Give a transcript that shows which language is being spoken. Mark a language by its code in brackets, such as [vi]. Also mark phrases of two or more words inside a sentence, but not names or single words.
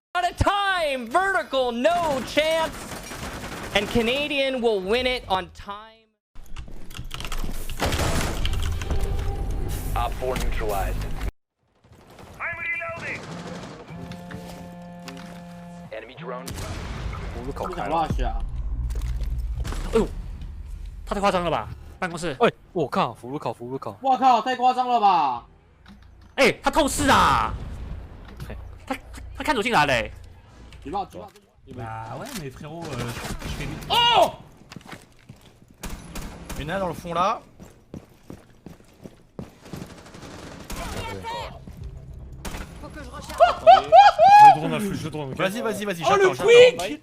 [en] Out of time! Vertical, no chance! And Canadian will win it on time. Op 4 neutralized. I'm reloading. Enemy drone. [zh] 哎呦，他太夸张了吧！办公室，哎，我靠，福禄考，福禄考，我靠，太夸张了吧！哎，他透视啊！他看走进来嘞！举报！ [fr] Bah ouais, mais frérot, je fais... Oh! Il y en a dans le fond là. Je drone. Vas-y, Oh le quick!